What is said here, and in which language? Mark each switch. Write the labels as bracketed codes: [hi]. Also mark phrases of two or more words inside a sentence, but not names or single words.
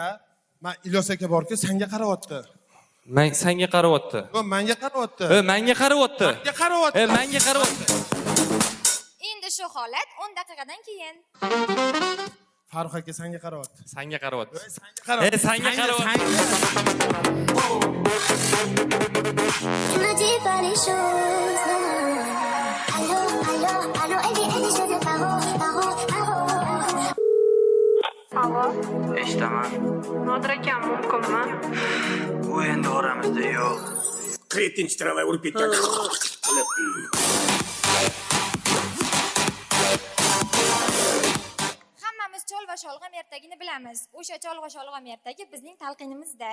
[uz] Men Ilyos aka borku, senga qarayapti. Men senga qarayapti. Yo, menga qarayapti. Menga qarayapti. Menga qarayapti. Menga qarayapti. Endi shu holat 10 daqiqadan keyin. Farruh aka senga qarayapti. Senga qarayapti. Senga qarayapti. [fr] Tu me dis pas les choses. Allô, elle dit choses de paro. [uz] Nodir akam mumkinmi? U endi oramizda yo'q. Kretinchi tramvay urib ketgan. Hammamiz chol va sholg'am ertagini bilamiz. O'sha chol va sholg'am ertagi bizning talqinimizda.